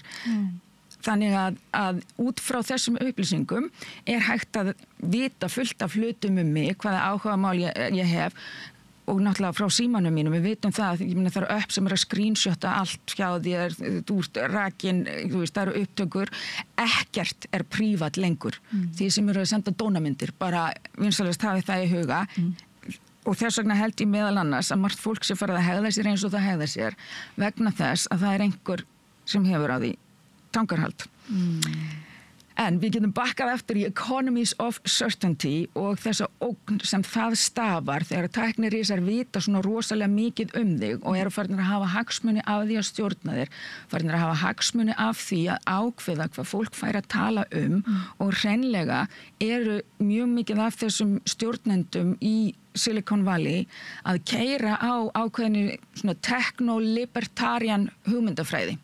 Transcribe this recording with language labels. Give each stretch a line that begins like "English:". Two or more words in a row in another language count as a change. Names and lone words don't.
Icelandic: Þannig að út frá þessum upplýsingum er hægt að vita fullt af hlutum mig, hvaða áhugamál ég hef og náttúrulega frá símanum mínum, við vitum það, það eru upp sem eru að screenshota allt hjá þér, þú ert rakin, þú veist, það eru upptökur, ekkert er prívat lengur, því sem eru að senda dónamyndir, bara vinsalast hafi það í huga og þess vegna held ég meðal annars að margt fólk sem farið að hegða sér eins og það hegða sér vegna þess að það er einhver sem hefur á því tangarhald. En við getum bakkað eftir í
English: economies of certainty
Icelandic: og þessa ógn sem það stafar þegar tæknirísar vita svona rosalega mikið þig og eru farin að hafa hagsmuni af því að stjórna þér, farin að hafa hagsmuni af því að ákveða hvað fólk fær að tala og hreinlega eru mjög mikið af þessum stjórnendum í Silicon Valley að keyra á ákveðinu svona techno-libertarian hugmyndafræði.